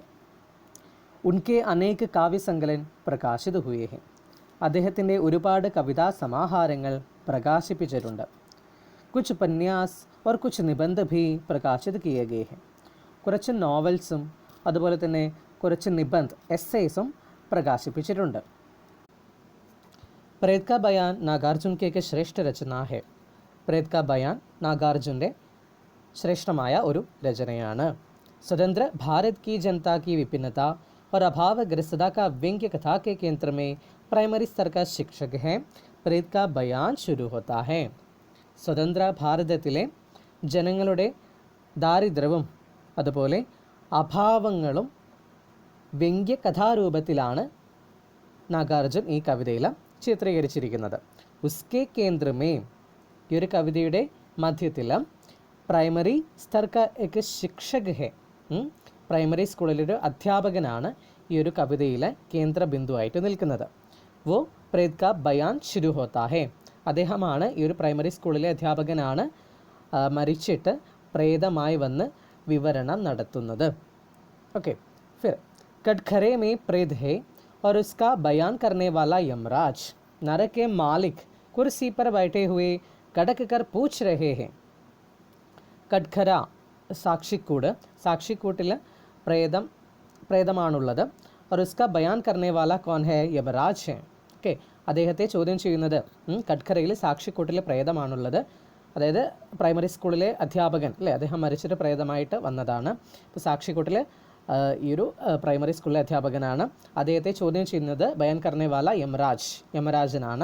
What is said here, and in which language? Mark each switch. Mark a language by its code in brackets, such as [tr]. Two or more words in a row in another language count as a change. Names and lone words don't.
[hi] उनके अनेक काव्यसंकलन प्रकाशित हुए हैं. [ml] അദ്ദേഹത്തിൻ്റെ ഒരുപാട് കവിതാ സമാഹാരങ്ങൾ പ്രകാശിപ്പിച്ചിട്ടുണ്ട്. [hi] कुछ उपन्यास और कुछ निबंध भी प्रकाशित किए गए हैं. [ml] കുറച്ച് നോവൽസും അതുപോലെ തന്നെ കുറച്ച് നിബന്ധ എസ്സേസും പ്രകാശിപ്പിച്ചിട്ടുണ്ട്. [hi] प्रेत का बयान नागार्जुन की एक श्रेष्ठ रचना है. प्रेत का बयान [ml] नागार्जुൻ്റെ ശ്രേഷ്ഠമായ ഒരു രചനയാണ്. [hi] स्वतंत्र भारत की जनता की विभिन्नता और अभावग्रस्तता का व्यंग्य कथा के केंद्र में प्राइमरी स्तर का शिक्षक है. प्रेत का बयान शुरू होता है. [ml] സ്വതന്ത്ര ഭാരതത്തിലെ ജനങ്ങളുടെ ദാരിദ്ര്യവും അതുപോലെ അഭാവങ്ങളും വ്യംഗ്യ കഥാരൂപത്തിലാണ് നാഗാർജുൻ ഈ കവിതയിൽ ചിത്രീകരിച്ചിരിക്കുന്നത്. [hi] उसके केंद्र में, [ml] ഈ ഒരു കവിതയുടെ മധ്യത്തിൽ [hi] प्राइमरी स्तर का एक शिक्षक है. [ml] പ്രൈമറി സ്കൂളിലൊരു അധ്യാപകനാണ് ഈ ഒരു കവിതയിലെ കേന്ദ്ര ബിന്ദുവായിട്ട് നിൽക്കുന്നത്. [hi] वो प्रेत का बयान शुरू होता है. [ml] അദ്ദേഹമാണ് ഈ ഒരു പ്രൈമറി സ്കൂളിലെ അധ്യാപകനാണ് മരിച്ചിട്ട് പ്രേതമായി വന്ന് വിവരണം നടത്തുന്നത്. [hi] ഓക്കെ, ഫിർ कटघरे में प्रेत है और उसका बयान करने वाला यमराज. नरक के मालिक कुर्सी पर बैठे हुए कड़क कर पूछ रहे हैं. [ml] കട്ഘര സാക്ഷിക്കൂട്, സാക്ഷിക്കൂട്ടിൽ പ്രേതമാണുള്ളത്. [hi] और उसका बयान करने वाला कौन है? യമരാജ് है. [ml] ഓക്കെ, അദ്ദേഹത്തെ ചോദ്യം ചെയ്യുന്നത് കട്ഘരയിൽ സാക്ഷിക്കൂട്ടിൽ പ്രേതമാണുള്ളത്. അതായത് പ്രൈമറി സ്കൂളിലെ അധ്യാപകൻ അല്ലേ, അദ്ദേഹം മരിച്ചിട്ട് പ്രേതമായിട്ട് വന്നതാണ്. ഇപ്പോൾ സാക്ഷിക്കൂട്ടിൽ ഈ ഒരു പ്രൈമറി സ്കൂളിലെ അധ്യാപകനാണ്. അദ്ദേഹത്തെ ചോദ്യം ചെയ്യുന്നത് [hi] बयान करने वाला [ml] യമരാജനാണ്.